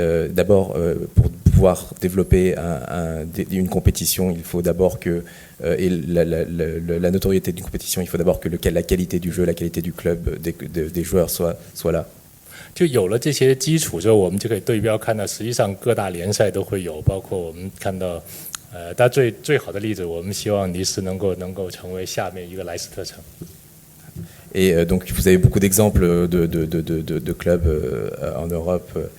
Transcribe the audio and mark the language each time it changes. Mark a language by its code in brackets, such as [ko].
[fr] D'abord, pour pouvoir développer une compétition, il faut d'abord que la notoriété d'une compétition, il faut d'abord que la qualité du jeu, la qualité du club, des joueurs soit là. [zh] 就有了这些基础之后，我们就可以对标看到，实际上各大联赛都会有，包括我们看到。但最好的例子，我们希望尼斯能够成为下面一个莱斯特城。 [fr] Et donc vous avez beaucoup d'exemples de clubs en Europe.